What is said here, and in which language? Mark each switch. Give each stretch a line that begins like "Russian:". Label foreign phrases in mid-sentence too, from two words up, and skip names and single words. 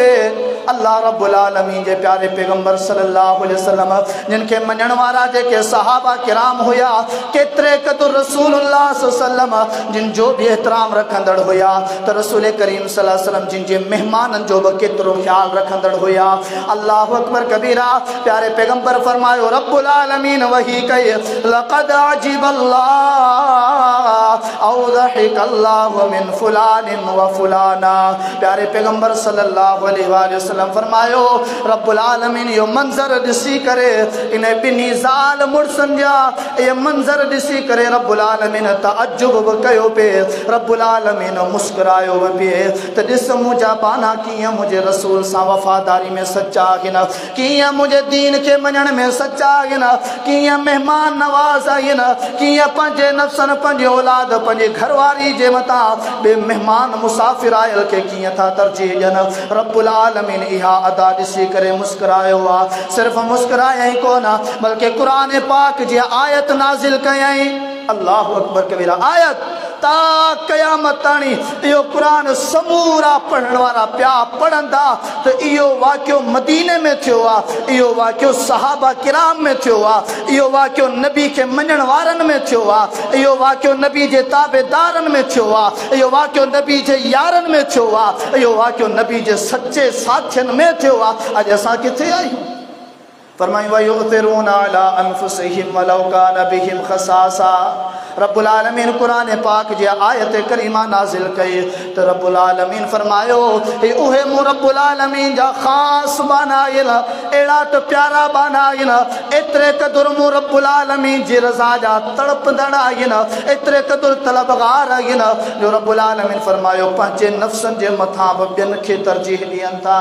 Sindhi: अल्लाह रब्बुल आलमीन जे प्यारे पैगंबर
Arabic: صلى الله عليه وسلم
Sindhi: जिन खे मञण वारा जेके सहाबा किराम हुया, केतिरे क़दुरु रसूलुल्लाह
Arabic: صلى الله عليه وسلم
Sindhi: जिन जो बि एहतराम रखंदड़ हुया, त रसूल करीम
Arabic: صلى الله عليه وسلم
Sindhi: जिन जे मेहमाननि जो बि केतिरो ख़्यालु रखंदड़ हुया।
Arabic: الله أكبر كبيرا.
Sindhi: प्यारे पैगंबर फरमायो रब्बुल आलमीन वही कई
Arabic: لقد عجب الله أو ضحك الله من فلان وفلانة.
Sindhi: प्यारे पैगंबर
Arabic: صلى الله عليه وسلم
Sindhi: फरमायो रब्बुल आलमीन यो मंज़र ॾिसी करे इन ॿिन्ही ज़ाल मुड़सनि जा ये मंज़र ॾिसी करे रब्बुल आलमीन तअज्जुब बि कयो पे, रब्बुल आलमीन मुस्कुरायो बि पिए त ॾिस मुंहिंजा बाना कीअं मुंहिंजे रसूल सां वफ़ादारी में सच्चा आहिनि, कीअं मुंहिंजे दीन खे मञण में सच्चा आहिनि, कीअं महिमान नवाज़ आहिनि, कीअं पंहिंजे नफ़्सनि पंहिंजे औलाद पंहिंजे घरवारी जे मथां ॿिए महिमान मुसाफ़िर आयल खे कीअं था तरजीह ॾियनि। रब्बुल आलमीन इहा अदा ॾिसी करे मुस्कुरायो आहे। सिर्फ़ु मुस्कुरायई कोन बल्कि क़ुरान पाक जी आयत नाज़िल कयई।
Arabic: الله أكبر كبيرا.
Sindhi: आयत ता क़यामत ताणी इहो क़ुरान समूरा पढ़ण वारा पिया पढ़ंदा त इहो वाक़ियो मदीने में थियो आहे, इहो वाक़ियो सहाबा किराम में थियो आहे, इहो वाक़ियो नबी खे मञण वारनि में थियो आहे, इहो वाक़ियो नबी जे ताबेदारनि में थियो आहे, इहो वाक़ियो नबी जे यारनि में थियो आहे, इहो वाक़ियो नबी जे सचे साथियुनि में थियो आहे। अॼु असां किथे आहियूं?
Arabic: फरमाई ويؤثرون على أنفسهم ولو كان بهم خصاصة.
Sindhi: रब्बुल आलमीन कुरान पाक जी आयत करीमा नाज़िल कई त रब्बुल आलमीन फरमायो हे उहे मूं रब्बुल आलमीन जा ख़ास बनायल अहिड़ा त प्यारा बनायल, एतिरे क़दुरु मूं रब्बुल आलमीन जी रज़ा जा तड़पंदड़ आहिनि, एतिरे क़दुरु तलबगार आहिनि जो रब्बुल आलमीन फरमायो पंहिंजे नफ़्सनि जे मथां बि ॿियनि खे तरजीह ॾियनि था।